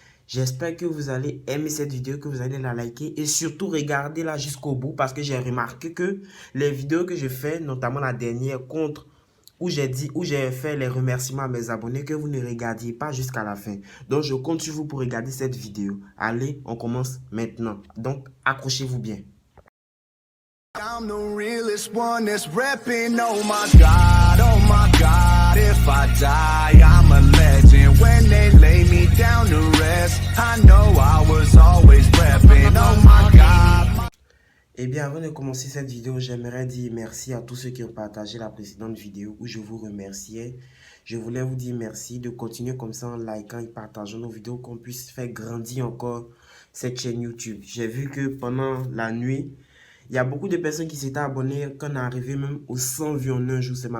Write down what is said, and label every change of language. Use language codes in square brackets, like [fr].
[fr] J'espère que vous allez aimer cette vidéo, que vous allez la liker et surtout regardez-la jusqu'au bout parce que j'ai remarqué que les vidéos que je fais, notamment la dernière contre où j'ai fait les remerciements à mes abonnés, que vous ne regardiez pas jusqu'à la fin. Donc, je compte sur vous pour regarder cette vidéo. Allez, on commence maintenant. Donc, accrochez-vous bien. [en] I'm the realest one that's repping, oh my God, if I die, I'm a legend, when they lay me down to rest, I know I was always repping, oh my God. [fr] Eh bien, avant de commencer cette vidéo, j'aimerais dire merci à tous ceux qui ont partagé la précédente vidéo où je vous remerciais. Je voulais vous dire merci de continuer comme ça en likant et partageant nos vidéos, qu'on puisse faire grandir encore cette chaîne YouTube. J'ai vu que pendant la nuit, il y a beaucoup de personnes qui s'étaient abonnées quand on est arrivé même aux 100 vues en un jour.